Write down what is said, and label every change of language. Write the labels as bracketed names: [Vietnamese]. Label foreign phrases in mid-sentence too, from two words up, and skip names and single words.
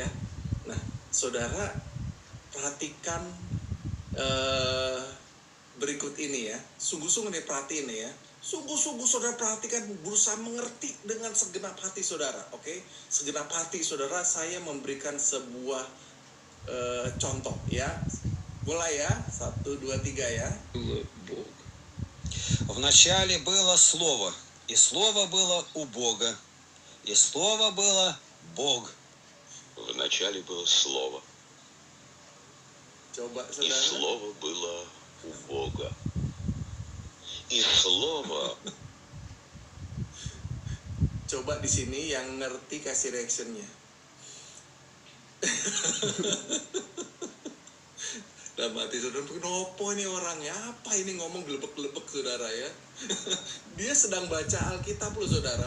[Indonesian] Nah, saudara perhatikan berikut ini ya. Sungguh-sungguh nih perhatiin ya. Sungguh-sungguh saudara perhatikan, berusaha mengerti dengan segenap hati saudara. Oke, segenap hati saudara, saya memberikan sebuah contoh ya. Mulai ya, 1, 2, 3 ya. [Russian] Бог. Вначале было Слово, и Слово было у Бога, и Слово было Бог. Вначале было Слово, [Indonesian] Coba [Russian] и [Indonesian] saudara. [Russian] Слово было у Бога. И Слово. [Indonesian] Coba di sini yang ngerti kasih reactionnya. Dalam hati saudara, kenapa ini orangnya? Apa ini ngomong gelebek-gelebek saudara ya? Dia sedang baca Alkitab loh saudara.